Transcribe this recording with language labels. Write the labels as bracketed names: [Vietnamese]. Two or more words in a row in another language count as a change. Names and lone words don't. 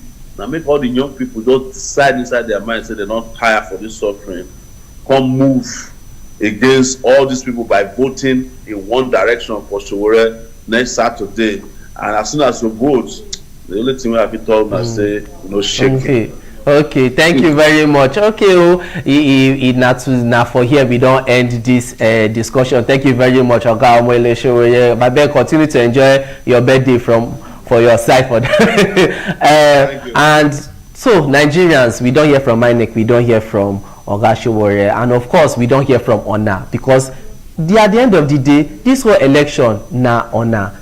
[Nigerian Pidgin] Now make all the young people just decide inside their mind, say they're not tired for this suffering, come move against all these people by voting in one direction for Sowore next Saturday. And as soon as you vote, the only thing we have to tell them say, you know, shake. Okay, thank you very much. Okay, now for here we don't end this discussion. Thank you very much, Oga Omoyele Sowore. My best, continue to enjoy your birthday for your side for that. And so Nigerians, we don't hear from INEC, we don't hear from Oga Sowore, and of course we don't hear from Ona, because at the end of the day, this whole election na Ona.